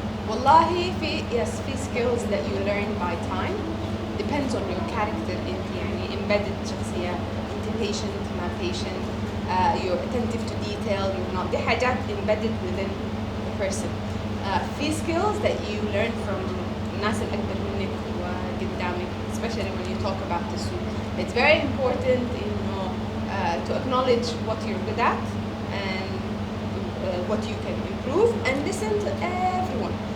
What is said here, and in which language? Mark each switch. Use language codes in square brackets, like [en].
[ar] والله في [en] skills that you learn by time depends on your character. [ar] انت يعني embedded شخصية انت patient ما patient. [en] You're attentive to detail, you're not. [ar] دي حاجات [en] embedded within the person. في skills that you learn from [ar] الناس الأكبر منك وقدامك, [en] especially when you talk about the suit. It's very important to acknowledge what you're good at and what you can improve and listen to everyone.